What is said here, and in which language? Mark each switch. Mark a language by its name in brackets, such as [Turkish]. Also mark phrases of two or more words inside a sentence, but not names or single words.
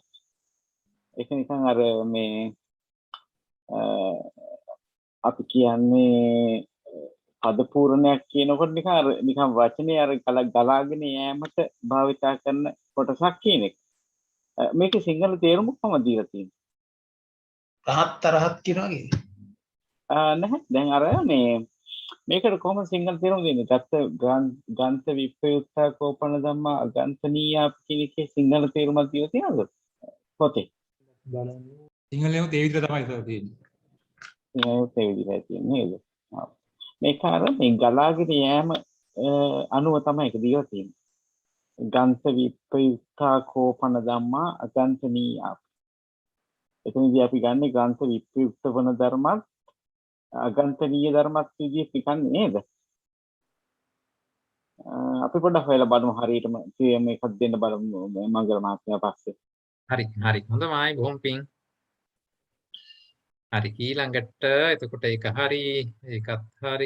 [Sinhala] ඒක නිකන් අර මේ අපි කියන්නේ පදපූර්ණයක් කියනකොට නිකන් වචනේ අර ගලාගෙන යෑමට භාවිතා කරන කොටසක් කියන එක. මේකේ සිංහල තේරුම කොහොමද දීලා තියෙන්නේ? රහත් තරහත් කියන වගේ. නැහැ. දැන් අර මේකට කොහොමද සිංහල තේරුම දෙන්නේ? [Pali] ගන්ත විප්‍රයුක්ත කෝපන ධම්මා අගන්තනීය [Sinhala] කියන එකේ සිංහල තේරුමක් දීලා තියෙනවද? පොතේ. සිංහලෙම ඒ විදිහට තමයි තියෙන්නේ. ඒ විදිහට තියෙන්නේ නේද? මේක අර මේ ගලාගෙන යෑම අනුව තමයි ඒක දීලා තියෙන්නේ. [Pali] ගන්ත විප්‍රයුක්ත කෝපන ධම්මා අගන්තනීය. [Sinhala] එතනදී අපි ගන්නේ [Pali] ගන්ත විප්‍රයුක්ත [Sinhala] වන ධර්මත් අගන්තනීය ධර්මත් විදිහට පිටන්නේ නේද? අපි පොඩ්ඩක් හොයලා බලමු හරියටම මේකක් දෙන්න බලමු මංගල මහත්මයා පස්සේ. හරි හොඳයි බොහොම පිං. හරි ඊළඟට එතකොට ඒක හරි ඒකත් හරි.